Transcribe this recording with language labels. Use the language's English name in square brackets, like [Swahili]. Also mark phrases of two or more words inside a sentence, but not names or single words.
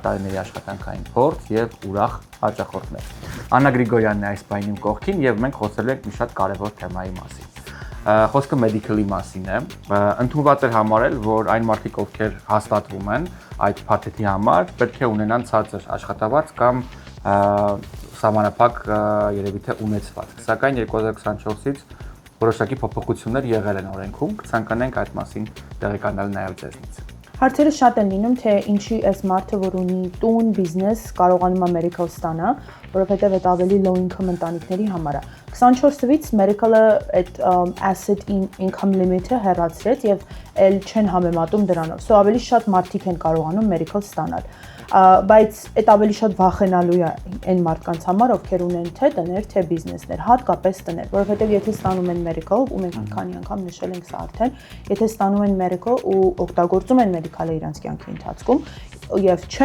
[Armenian] տարիների աշխատանքային փորձ եւ ուրախ հաճախորդներ։ Աննա Գրիգորյանն է այս պահին իմ կողքին եւ մենք խոսելու ենք մի շատ կարեւոր թեմայի մասին։ Խոսքը medical-ի մասին է։ Ընդունված էր համարել, որ այն մարդիկ, ովքեր հաստատվում են այդ փաթեթի համար, պետք է ունենան ցածր աշխատավարձ կամ սահմանափակ երևի թե ունեցված։ Սակայն 2024-ից որոշակի փոփոխություններ եղել են օրենքում, կցանկանենք այդ մասին տեղեկանալ նաև ձեզնից։ Հարցերը շատ են լինում, թե ինչի այս մարդը, որ ունի տուն, բիզնես, կարողանում է medical ստանա, որովհետև այդ ավելի [English] low income [Armenian] ընտանիքների համար է։ 24-ից medical-ը այդ [English] asset income limit-ը [Armenian] հեռացրեց եւ էլ չեն համեմատում դրանով։ So ավելի շատ մարդիկ են կարողանում medical ստանալ։ Բայց այդ ավելի շատ վախենալու է այն մարդկանց համար, ովքեր ունեն թե տներ, թե բիզնեսներ, հատկապես տներ, որովհետև եթե ստանում են medical, ու մենք մի քանի անգամ նշել ենք սա արդեն, եթե ստանում են medical ու օգտագործում են medical-ը իրենց կյանքի ընթացքում եւ չեն